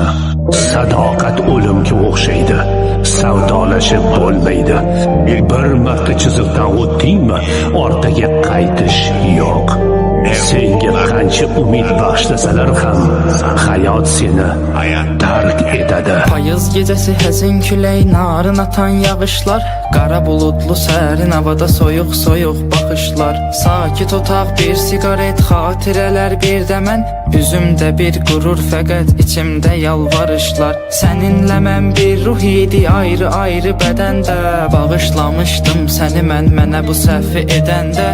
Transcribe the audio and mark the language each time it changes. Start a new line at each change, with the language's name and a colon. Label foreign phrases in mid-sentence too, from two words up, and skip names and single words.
Uzbek: Sadoqat o'limga o'xshaydi, savdolashib bo'lmaydi. Bir marta chiziqdan o'tdingmi, orqaga qaytish yo'q. Senga qancha umid bag'ishlasalar ham hayot seni tark etadi.
Azerbaijani: Payız gecesi həzin külək, narın atan yağışlar, qara buludlu sərin havada soyuq soyuq baxışlar. Sakit otaq, bir sigaret, xatirələr bir də mən, üzümdə bir qurur fəqət içimdə yalvarışlar. Səninlə mən bir ruh idi ayrı ayrı bədəndə, bağışlamışdım səni mənə bu səhvi edəndə.